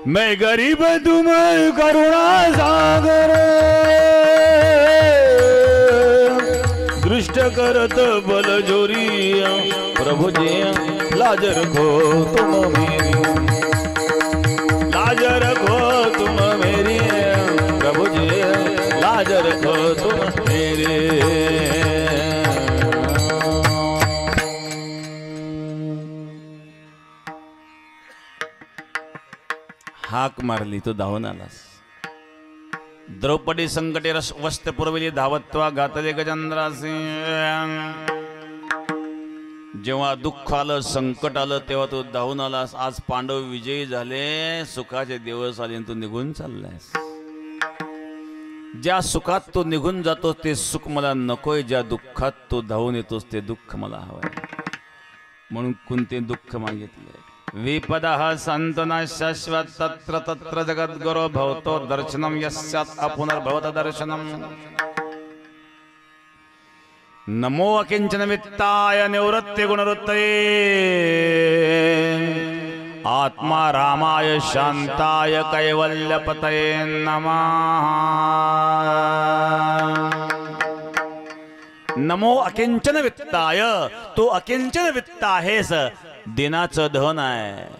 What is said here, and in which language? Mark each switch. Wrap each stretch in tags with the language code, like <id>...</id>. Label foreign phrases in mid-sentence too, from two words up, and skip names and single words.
<hi>मैं गरीब तुम करुणा सागर दृष्ट करत बल जोरी प्रभु जी लाज रखो तुम मेरी, लाज रखो तुम मेरी प्रभु जी लाज रखो तुम मेरे।</hi> <mr>हाक मारली तो धावून आलास, द्रौपदी संकटे वस्त्र पुरविली धावत्वा घातले गजेंद्रासी। जेव्हा दुःख आलं संकट आलं तेव्हा तू धावून आलास। आज पांडव विजयी झाले, सुखाचे दिवस आले, तू निघून चाललायस। ज्या सुखात तू निघून जातोस ते सुख मला नकोय, ज्या दुःखात तू धावून येतोस ते दुःख मला हवंय। म्हणून कोणते दुःख मागितले?</mr> <sa>विपदः संतना शाश्वत तत्र तत्र जगद्गुरो भवतो दर्शनम यस्यात् अपुनर्भवत दर्शनम। नमो अकिंचन वित्ताय निवृत्ति गुणवृत्तये आत्मा रामाय शांताय कैवल्यपतये नमः। नमो अकिंचन वित्ताय,</sa> <mr>तो अकिंचन वित्त आहेस, दिनाचं धन आहे।</mr>